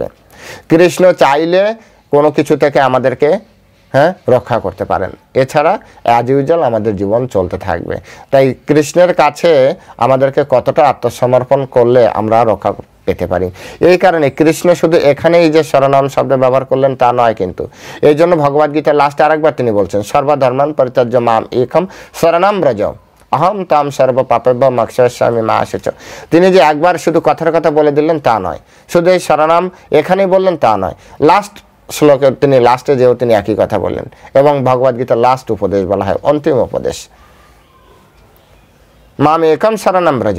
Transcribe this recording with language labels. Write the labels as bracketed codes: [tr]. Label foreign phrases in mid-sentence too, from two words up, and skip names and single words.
[bn] কৃষ্ণ চাইলে কোনো কিছু থেকে আমাদেরকে, হ্যাঁ, রক্ষা করতে পারেন। এছাড়া [en] as usual [bn] আমাদের জীবন চলতে থাকবে। তাই কৃষ্ণের কাছে আমাদেরকে কতটা আত্মসমর্পণ করলে আমরা রক্ষা পেতে পারি। এই কারণে কৃষ্ণ শুধু এখানেই যে শরণম শব্দ ব্যবহার করলেন তা নয়, কিন্তু এই জন্য ভগবদ্গীতার লাস্টে আরেকবার তিনি বলছেন, [sa] সর্বধর্মান পরিত্যাজ্য মাম একম শরণম ব্রজ অহম তাম সর্ব পাপেভ্য মোক্ষয়িষ্যামি মা শুচ। [bn] তিনি যে একবার শুধু কথার কথা বলে দিলেন তা নয়, শুধু এই শরণম এখানেই বললেন তা নয়, লাস্ট শ্লোকে তিনি লাস্টে যেও তিনি একই কথা বললেন। এবং ভগবদ্গীতার লাস্ট উপদেশ বলা হয় অন্তিম উপদেশ, [sa] মাম একম শরণম ব্রজ।